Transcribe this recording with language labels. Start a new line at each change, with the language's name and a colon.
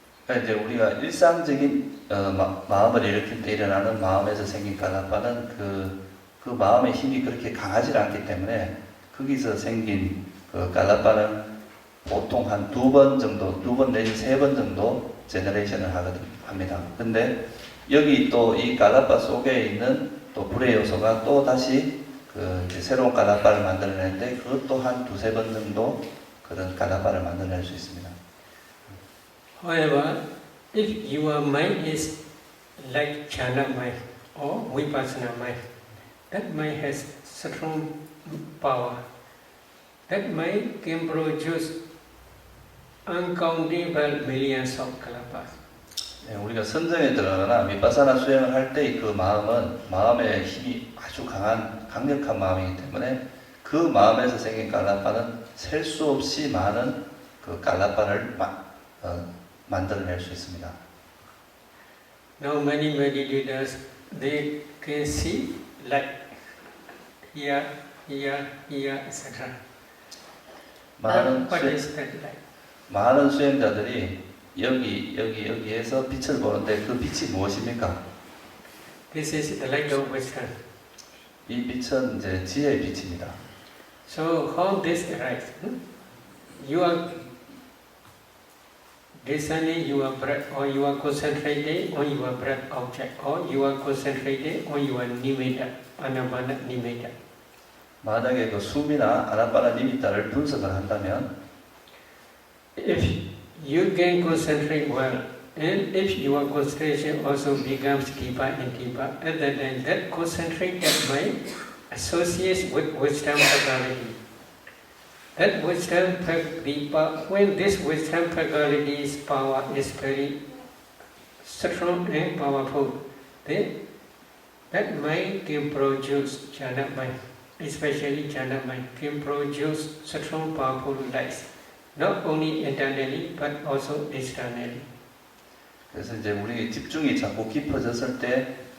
Korean: 이제 우리가 일상적인 마음을 일으킬 때 일어나는 마음에서 생긴 갈라파는 그 마음의 힘이 그렇게 강하지 않기 때문에 거기서 생긴 그 갈라파는 보통 한 2번 정도, 2번 내지 3번 정도 제너레이션을 합니다. 근데 여기 또 이 갈라파 속에 있는 또 불의 요소가 또 다시 그 이제 새로운 갈라파를 만들어내는데 그것도 한 2-3번 정도 그런 갈라파를 만들어낼 수 있습니다.
English: However, if your mind is like jhana mind or vipassana mind, that mind has strong power. That mind can produce uncountable millions of kalapas.
Korean: 네, 우리가 선정에 들어가거나 미파사나 수행을 할 때 그 마음의 힘이 아주 강력한 마음이기 때문에 그 마음에서 생긴 갈라파는 셀 수 없이 많은 그 갈라파를 만들어낼 수 있습니다.
English: Now many meditators, they can see like here, etc. What is that like?
Korean: 많은 수행자들이 여기에서 빛을 보는데 그 빛이 무엇입니까?
English: This is the light of wisdom.
Korean: 이 빛은 이제 지혜의 빛입니다.
English: So how this arises? You are discerning your breath, or you are concentrating on your breath object, or you are concentrating on your nimitta, anapana nimitta.
Korean: 만약에 그 숨이나 아나파나 니미타를 분석을 한다면
English: If you can concentrate well, and if your concentration also becomes deeper and deeper, at that time that concentrated mind associates with wisdom faculty. That wisdom faculty, when this wisdom faculty's power is very strong and powerful, then that mind can produce jhana mind, especially jhana mind, can produce strong powerful lights. Not only internally but also externally.
Korean: 그래서 이제 우리 집중이 자꾸 깊어졌을 때